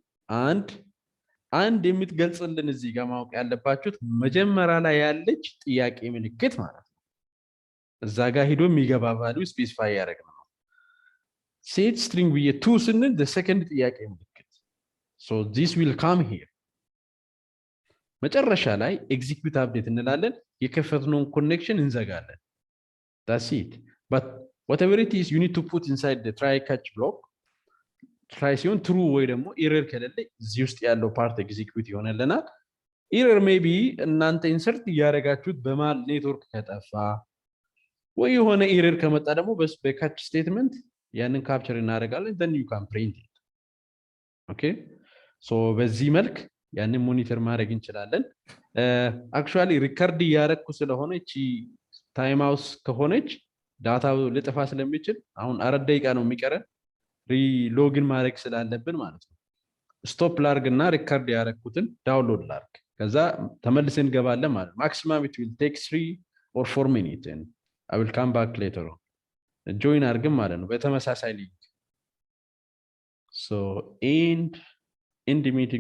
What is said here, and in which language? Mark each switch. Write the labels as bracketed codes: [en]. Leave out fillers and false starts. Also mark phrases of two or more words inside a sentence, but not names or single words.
[am] አንድ የምትገልጽልን እዚህ ጋር ማወቅ ያለባችሁት መጀመሪያ ላይ ያለች ጥያቄ ምልክት ማለት ነው እዛ ጋር ሄዶ የሚገባ ቫልዩ ስፔሲፋይ ያደርግነው [en] set string [am] ብዬ 2 ስንል [en] the second [am] ጥያቄ ምልክት [en] so this will come here [am] መጨረሻ ላይ [en] execute update [am] እንላለን የከፈትነውን ኮኔክሽን እንዘጋለን [en] that's it but whatever it is you need to put inside the try catch block [am] try ሲሆን true ወይ ደግሞ error ከሌለ እዚህ ውስጥ ያለው ፓርት execute ይሆነልናል [en] error maybe [am] እናንተ ኢንሰርት ያደረጋችሁት በማል ኔትወርክ ከጠፋ ወይ የሆነ error ከመጣ ደግሞ [en] በ catch statement [am] ያንን ካፕቸር እናደርጋለን [en] then you can print it okay so [am] በዚህ መልክ ያንን ሞኒተር ማድረግ እንችላለን actually ሪከርድ ያደረኩ ስለሆነ እቺ [en] time out [am] ከሆነች ዳታው ልጥፋ ስለሚችል አሁን 4 ደቂቃ ነው የሚቀረን ሪሎግን ማድረግ ስላለብን ማለት ነው ስቶፕ ላርግና ሪከርድ ያደረኩትን ዳውንሎድ ላርግ ከዛ ተመልሰን እንገባለን ማለት [en] maximum it will take 3 or 4 minutes and I will come back later on [am] join አርግም ማለት ነው በተመሳሳይ ሊንክ [en] so end meeting